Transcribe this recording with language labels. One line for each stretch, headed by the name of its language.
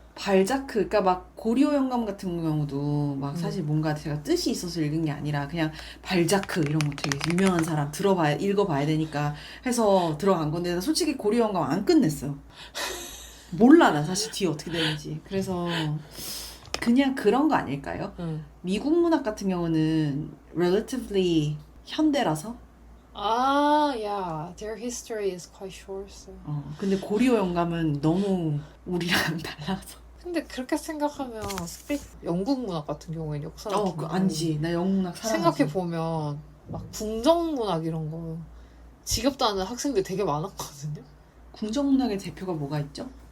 Korean: 발자크, 그러니까 막 고리오 영감 같은 경우도 막 사실 뭔가 제가 뜻이 있어서 읽은 게 아니라 그냥 발자크 이런 거 되게 유명한 사람 읽어봐야 되니까 해서 들어간 건데 나 솔직히 고리오 영감 안 끝냈어요. 몰라 나 사실 뒤에 어떻게 되는지. 그래서 그냥 그런 거 아닐까요? 미국 문학 같은 경우는 relatively 현대라서
English: yeah, their history is quite short. So.
Korean: 근데 고리오 영감은 너무 우리랑 달라서. 근데 그렇게 생각하면 영국 문학 같은 경우에는 역사가 아니지. 나 영국 문학 사랑하지. 생각해보면 막 궁정 문학 이런 거 지겹다 하는 학생들 되게 많았거든요. 궁정 문학의 대표가 뭐가 있죠?